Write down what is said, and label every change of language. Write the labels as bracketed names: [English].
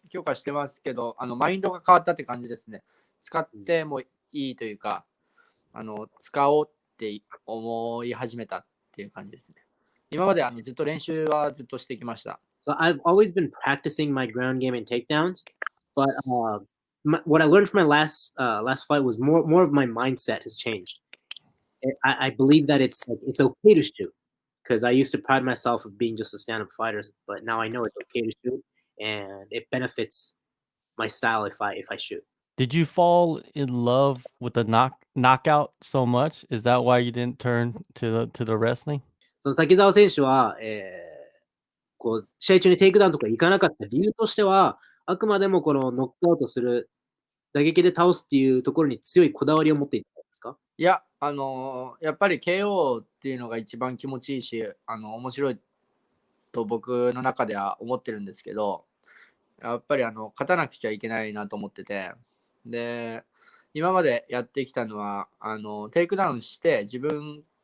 [Japanese] 強化してますけど、マインドが変わったって感じですね。使ってもいいというか、使おうって思い始めたっていう感じですね。今までずっと練習はずっとしてきました。 [English] So I've always been practicing my ground game and takedowns, but what I learned from my last fight was more of my mindset has changed. I believe that it's okay to shoot because I used to pride myself of being just a stand-up fighter, but now I know it's okay to shoot and it benefits my style if I shoot. Did you fall in love with the knockout so much? Is that why you didn't turn to the wrestling? [Japanese] その滝沢選手は、こう試合中にテイクダウンとか行かなかった理由としては、あくまでもこのノックアウトする、打撃で倒すっていうところに強いこだわりを持っていたんですか？いや、やっぱり KO っていうのが一番気持ちいいし、面白いと僕の中では思ってるんですけど、やっぱり勝たなくちゃいけないなと思ってて、で、今までやってきたのは、テイクダウンして自分、